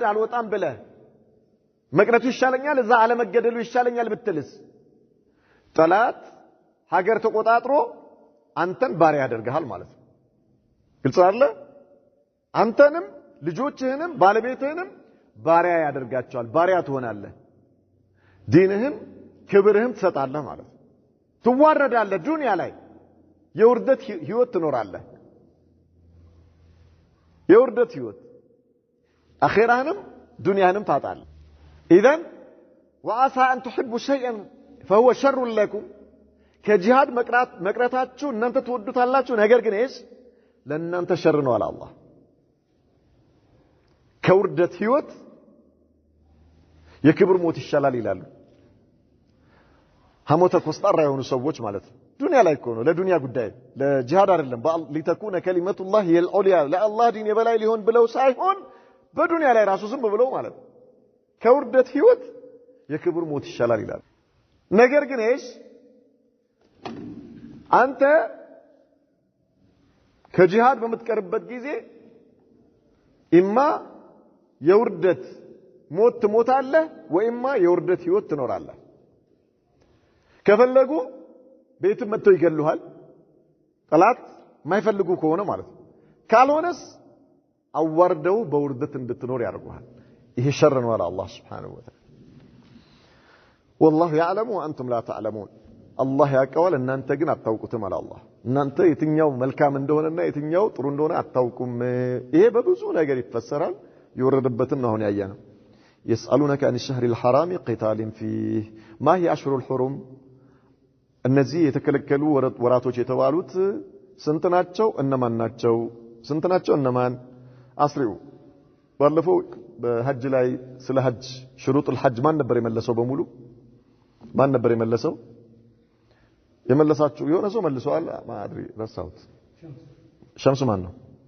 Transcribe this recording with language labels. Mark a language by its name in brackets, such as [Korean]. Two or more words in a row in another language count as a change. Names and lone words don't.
[Amharic] አልወጣም ብለህ መቅረቱ ይሻለኛል እዛ አለመገደሉ ይሻለኛል ብትልስ ጠላት ሀገር ተቆጣጥሮ አንተን ባሪያ ያደርጋል ማለት ነው ግልጽ አይደለ አንተንም ልጆችህንም ባለቤትህንም ባሪያ ያደርጋቸዋል ባሪያ ትሆናለህ ዲንህም ክብርህም ትሰጣለህ ማለት ነው ትዋረዳለህ ዱንያ ላይ የውርደት ህይወት ትኖራለህ የውርደት ህይወት አኺራህንም ዱንያህንም ታጣለህ [Arabic] إذن وعسى أن تحبوا شيئا فهو شر لكم كجهاد [Amharic] مقراتاتشو እናንተ ትወዱታላችሁ ነገር ግን እስ ለእናንተ ሸር ነው አለ አላህ ከውርደት ህይወት የክብር ሞት ይሻላል ይላሉ ሐሞተ ኮስጣራ የሆኑ ሰዎች ማለት ነው ዱንያ ላይ እኮ ነው ለዱንያ ጉዳይ ለጂሃድ አይደለም [Arabic] لتكون كلمة الله هي العليا [Amharic] ለአላህ ዲን የበላይ ሊሆን ብለው ሳይሆን በዱንያ ላይ ራሱ ዝም ብለው ማለት ነው ከውርደት ህይወት የክብር ሞት ይሻላል ይላል ነገር ግን እሺ አንተ ከጂሃድ በመትቀርበት ጊዜ ኢማ የውርደት ሞት ትሞታለህ ወኢማ የውርደት ህይወት ትኖራለህ ከፈለጉ ቤት መጥተው ይገሉሃል ጠላት ማይፈልጉ ከሆነ ማለት ካልሆነስ አዋርደው በውርደት እንድትኖር ያደርጉሃል ይሄ ሸር ነው አለ አላህ [Arabic] سبحانه وتعالى والله يعلم وانتم لا تعلمون [Amharic] الله ያቀዋል እናንተ ግን አታውቁትም አለ አላህ እናንተ የትኛው መልካም እንደሆነና የትኛው ጥሩ እንደሆነ አታውቁም ይሄ በብዙ ነገር ይፈሰራል ይወረደበትን ነው ያያነው [Arabic] يسالونك عن الشهر الحرام قتال فيه ما هي اشهر الحرم [Amharic] እነዚህ የተከለከሉ ወራቶች የተባሉት ስንት ናቸው እነማን ናቸው ስንት ናቸው እነማን አስሪው ባለፈው በሐጅ ላይ ስለ ሐጅ [Arabic] شروط الحج [Amharic] ማን ነበር የመለሰው በሙሉ ማን ነበር የመለሰው የመለሳችሁ የሆነ ሰው መልሷል ማድሪ ረሳሁት ሸምሱ ማን ነው